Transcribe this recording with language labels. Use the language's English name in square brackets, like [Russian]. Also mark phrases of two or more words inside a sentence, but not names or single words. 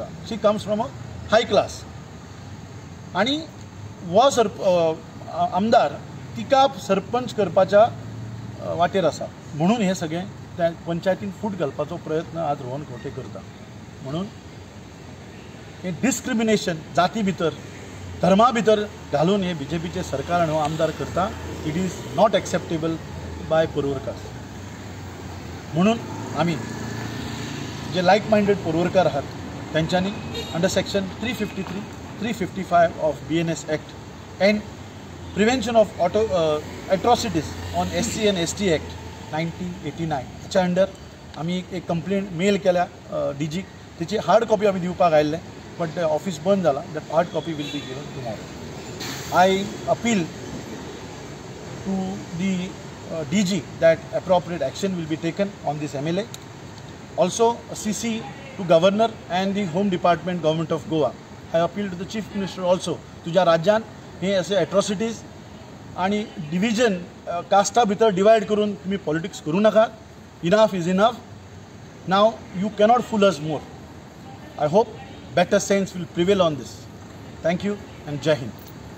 [English] she comes from a high class [Konkani] आणि हो आमदार तिका सरपंच करपाच्या वाटेर आसा. म्हणून हे सगळें त्या पंचायतीन फूट घालपाचो प्रयत्न आज रोहन खंवटे करता. म्हणून हे डिस्क्रिमिनेशन जाती भितर, धर्मा भितर घालून हे BJPचे सरकार आणि हो आमदार करता. [English] it is not acceptable by Porvorcars. [Konkani] म्हणून आम्ही जे [English] like minded [Konkani] पोरवरकार आहात त्यांच्यानी [English] under section [Konkani] 353, 355 [English] of BNS Act and Prevention of Atrocities on SC and ST Act [Konkani] 1989 हाच्या अंडर आम्ही एक कंप्लेंट मेल केल्या DG. त्याची हार्ड कॉपी आम्ही दिवपाक आयिल्लें [English] but the office [Konkani] बंद जाला. [English] that hard copy will be given tomorrow. I appeal to the DG that appropriate action will be taken on this MLA. Also CC to Governor and the Home Department, Government of Goa. I appeal to the Chief Minister also. [Konkani] तुझ्या राज्यान हे असे एट्रॉसिटीज आणि डिव्हिजन कास्टा भितर डिवायड करून तुम्ही पॉलिटिक्स करू नका. [English] enough is enough. Now you cannot fool us more. I hope better sense will prevail on this. Thank you and Jai Hind.